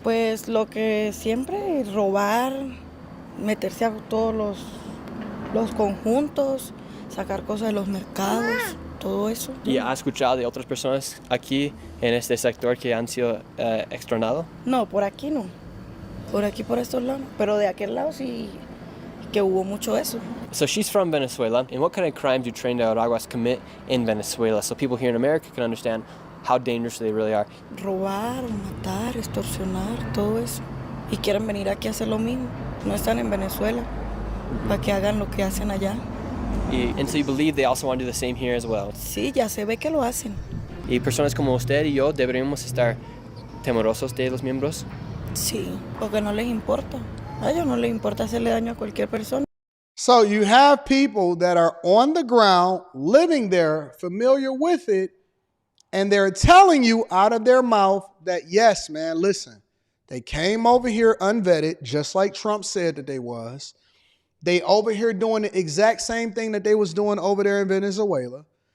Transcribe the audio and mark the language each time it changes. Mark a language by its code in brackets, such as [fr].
[es] Pues lo que siempre, robar, meterse a todos los conjuntos, sacar cosas de los mercados, todo eso. ¿Y ha escuchado de otras personas aquí en este sector que han sido extornados? No, por aquí no. Por aquí, por estos lados. Pero de aquel lado sí que hubo mucho eso. [en] So she's from Venezuela. And what kind of crimes do trained Araguas commit in Venezuela? So people here in America can understand how dangerous they really are. [es] Robar, matar, extorsionar, todo eso. Y quieren venir aquí a hacer lo mismo. No están en Venezuela para que hagan lo que hacen allá. [en] And so you believe they also want to do the same here as well? [es] Sí, ya se ve que lo hacen. ¿Y personas como usted y yo deberíamos estar temerosos de los miembros? Sí, porque no les importa. A ellos no les importa hacerle daño a cualquier persona. [en] So you have people that are on the ground, living there, familiar with it, and they're telling you out of their mouth that, yes, man, listen, they came over here unvetted, just like Trump said that they was. They over here doing the exact same thing that they was doing over there in Venezuela.